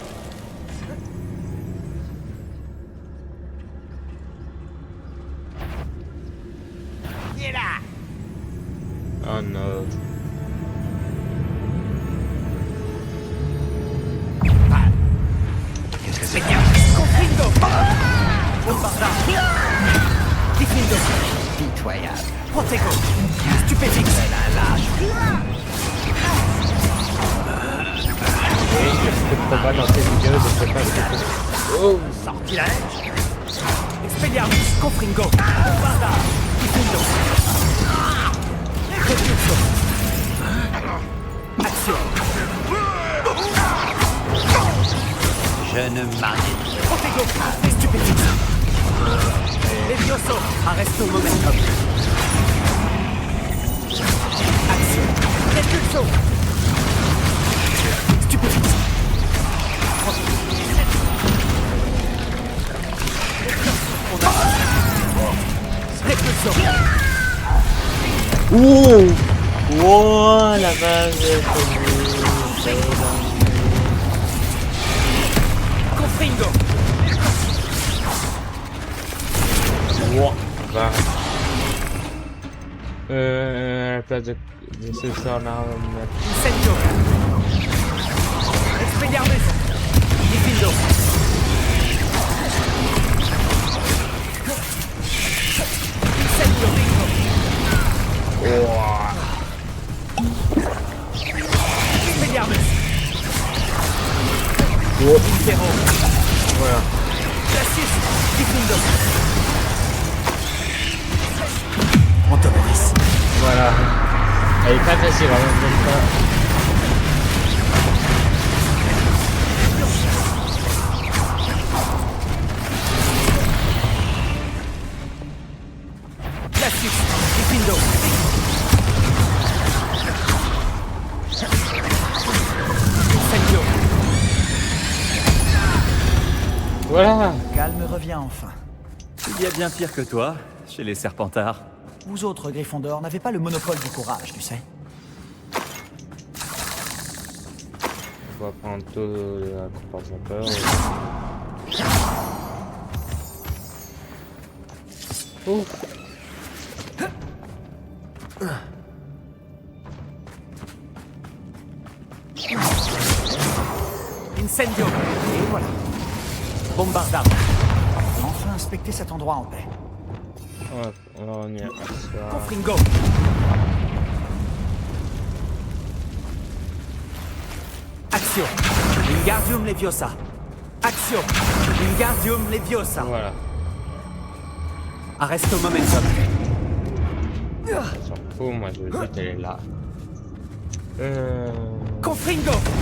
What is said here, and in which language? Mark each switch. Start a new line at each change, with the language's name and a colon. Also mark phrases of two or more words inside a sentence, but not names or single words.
French: Oh non. Qu'est-ce que c'est? Confringo. Bombarda. Diffindo. Pitoyable. Protego, Stupefix. Et je ne pas dans ces vidéos, je sais pas ce que c'est. Oh. Sortilège. Expelliarmus, Confringo. Bombarda. Diffindo. Repulso. Action. Je ne m'arrête. Protego, Stupefix. Levioso, Arresto Momentum. Action. Repulso. Stupefix. Repulso. Ouh. Wow, la vache. Confringo. Wow. Va. À la place de ce sort là, on va mettre... Incendio. Expelliarmus. Diffindo. Incendio. Expelliarmus. Intero. Voilà. Glacius. Diffindo. Antonoris. Voilà. Elle est pas facile, hein, même pas. Glacius. Diffindo. Incendio. Voilà. Calme revient enfin. Il y a bien pire que toi, chez les Serpentards. Vous autres, Gryffondor, n'avez pas le monopole du courage, tu sais. On va prendre tout la compensateur. Ouf. Incendio. Et voilà. Bombarda. Enfin inspecter cet endroit en paix. Hop, on va revenir à ça. Confringo. Action. Wingardium Leviosa. Action. Wingardium Leviosa. Voilà. Arresto Momentum. Ça s'en fout, moi je veux juste aller là. Confringo.